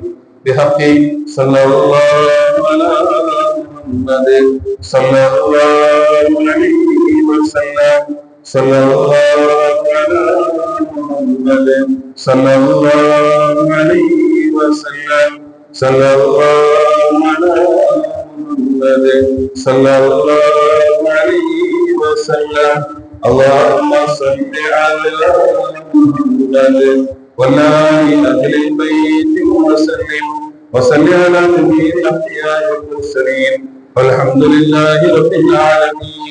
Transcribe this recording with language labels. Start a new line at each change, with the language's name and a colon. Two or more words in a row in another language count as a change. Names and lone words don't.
Arabic: بحق صلى الله على محمد صلى الله عليه وسلم. صلى الله على محمد صلى الله عليه وسلم. صلى الله على محمد صلى الله عليه وسلم. اللهم صل على محمد وعلى أهل البيت وسلم وصل على جميع الأنبياء والمرسلين والحمد لله رب العالمين.